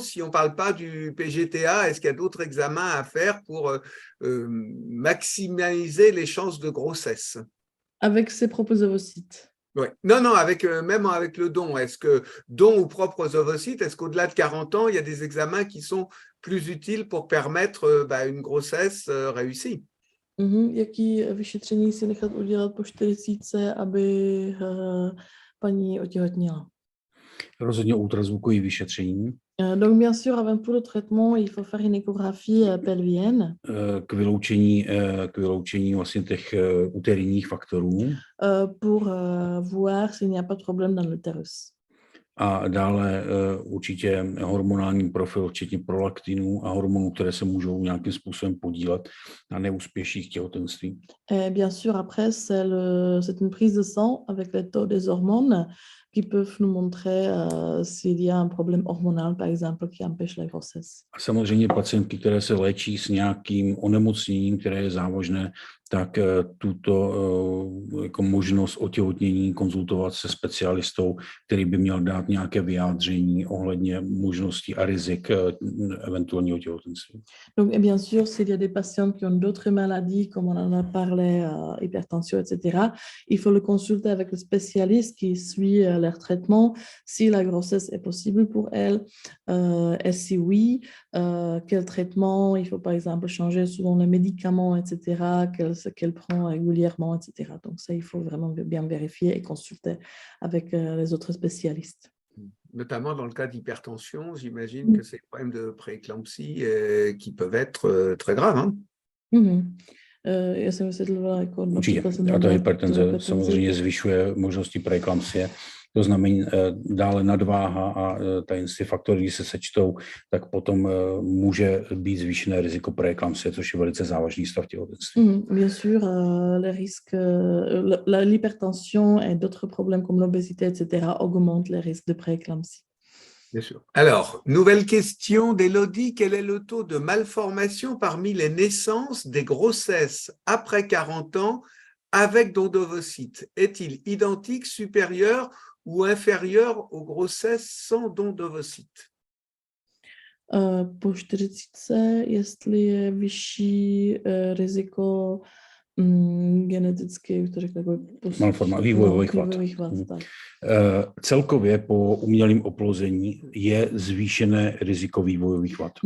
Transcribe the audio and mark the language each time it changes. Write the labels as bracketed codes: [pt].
[fr] Si on ne parle pas du PGTA, est-ce qu'il y a d'autres examens à faire pour maximiser les chances de grossesse? Avec ses propres ovocytes. Ouais. Non, non, même avec le don. Est-ce que don ou propres ovocytes, est-ce qu'au-delà de 40 ans, il y a des examens qui sont plus utiles pour permettre une grossesse réussie? [cs] Jaký vyšetření si nechat udělat po 40, aby paní otěhotněla? Rozhodně ultrazvukový vyšetření [fr] Donc, bien sûr, avant tout le traitement, il faut faire une échographie pelvienne [cs] k vyloučení vlastně těch uterijních faktorů [fr] pour voir s'il n'y a pas de problème dans l'utérus. [cs] a dále určitě hormonální profil, včetně prolaktinů a hormonů, které se můžou nějakým způsobem podílet na neúspěších těhotenství. [fr] Et bien sûr, après, c'est une prise de sang avec les taux des hormones qui peuvent nous montrer s'il y a un problème hormonal, par exemple, qui empêche la grossesse. [cs] A samozřejmě pacientky, které se léčí s nějakým onemocněním, které je závažné, tak tuto jako možnost otěhotnění konzultovat se specialistou, který by měl dát nějaké vyjádření ohledně možností a rizik eventuálního těhotenství. [fr] Donc, et bien sûr, s'il y a des patients qui ont d'autres maladies, comme on en a parlé, hypertension, etc., il faut le consulter avec le spécialiste qui suit leur traitement, si la grossesse est possible pour elle, et si oui, quel traitement, il faut par exemple changer souvent les médicaments, etc., qu'elle prend régulièrement, etc. Donc ça, il faut vraiment bien vérifier et consulter avec les autres spécialistes. Notamment dans le cas d'hypertension, j'imagine que c'est des problèmes de prééclampsie qui peuvent être très graves. Hein. [cs] Já jsem vysvětlovala, jako Určitě. například jsem A ta měla hypertenze hypertenzi. samozřejmě zvyšuje možnosti preeklampsie. To znamená dále nadváha a ty faktory, když se sečtou, tak potom může být zvýšené riziko preeklampsie, což je velice závažný stav těhotenství. [fr] Bien sûr, les risques, l'hypertension et d'autres problèmes comme l'obésité, etc., augmentent les risques de prééclampsie. Bien sûr. Alors, nouvelle question d'Élodie. Quel est le taux de malformation parmi les naissances des grossesses après 40 ans avec don d'ovocytes? Est-il identique, supérieur ou inférieur aux grossesses sans don d'ovocytes? [cs] Po 40, jestli je vyšší riziko geneticky, už to řekl, vývojových vad. tak. Celkově po umělém oplození je zvýšené riziko vývojových vad.